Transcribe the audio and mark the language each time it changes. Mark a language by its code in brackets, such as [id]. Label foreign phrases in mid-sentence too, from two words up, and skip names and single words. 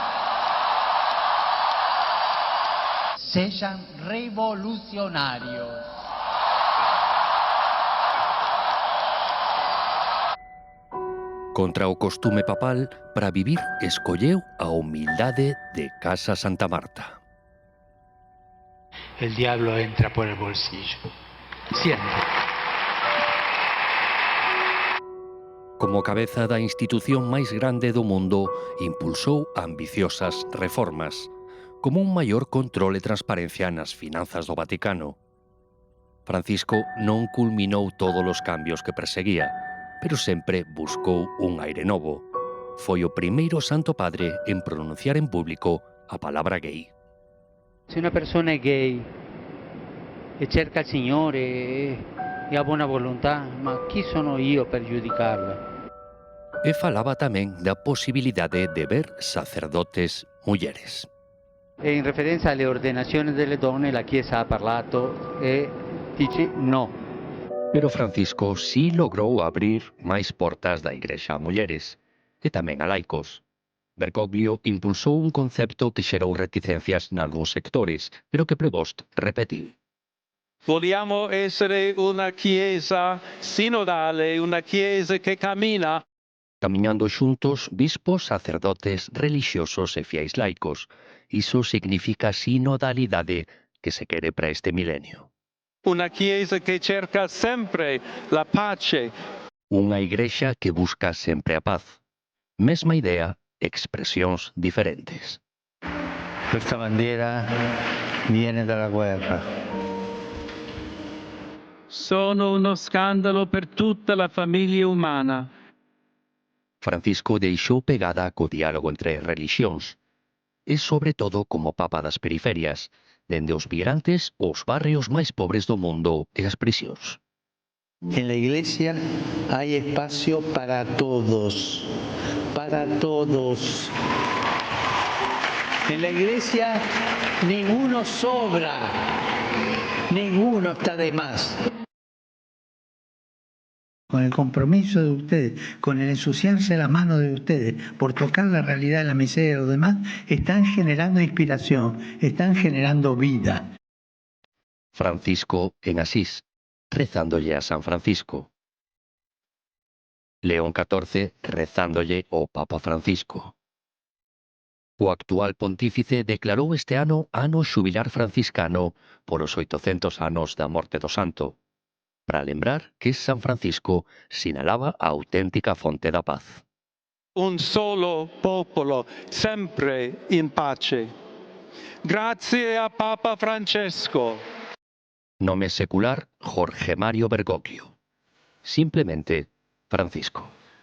[gl] Sexan revolucionarios. Contra o costume papal, para vivir escolleu a humildade de Casa Santa Marta. [es] El diablo entra por el bolsillo. Siempre. [gl] Como cabeza da institución máis grande do mundo, impulsou ambiciosas reformas, como un maior control e transparencia nas finanzas do Vaticano. Francisco non culminou todos os cambios que perseguía, pero sempre buscou un aire novo. Foi o primeiro santo padre en pronunciar en público a palabra gay. [it] Se una persona è gay e cerca il Signore e ha buona volontà, ma chi sono io per giudicarla? [gl] E falaba tamén da posibilidade de ver sacerdotes mulleres. [it] E in referenza alle ordenazioni delle donne la Chiesa ha parlato e dice no. [gl] Pero Francisco sí logrou abrir máis portas da Igrexa a mulleres, e tamén a laicos. Bergoglio impulsou un concepto que xerou reticencias nalgúns sectores, pero que Prevost repetiu. [it] Vogliamo essere una chiesa sinodale, una chiesa che cammina. [gl] Camiñando xuntos, bispos, sacerdotes, relixiosos e fiéis laicos. Iso significa sinodalidade que se quere para este milenio. [it] Una chiesa che cerca sempre la pace. [gl] Unha igrexa que busca sempre a paz. Mesma idea, expresións diferentes. [it] Questa bandiera viene dalla guerra. Sono uno scandalo per tutta la famiglia umana. [gl] Francisco deixou pegada co diálogo entre religións, e sobre todo como papa das periferias, dende os migrantes aos barrios máis pobres do mundo e as prisións. [es] En la iglesia hay espacio para todos, para todos. En la iglesia ninguno sobra, ninguno está de más. Con el compromiso de ustedes, con el ensuciarse las manos de ustedes por tocar la realidad de la miseria de los demás, están generando inspiración, están generando vida. [gl] Francisco en Asís, rezándolle a San Francisco. León XIV rezándole ao Papa Francisco. O actual pontífice declarou este ano xubilar franciscano por os 800 anos da morte do santo, para lembrar que San Francisco sinalaba a auténtica fonte da paz. [it] Un solo popolo, sempre in pace. Grazie a Papa Francesco. [gl] Nome secular Jorge Mario Bergoglio. Simplemente Francisco.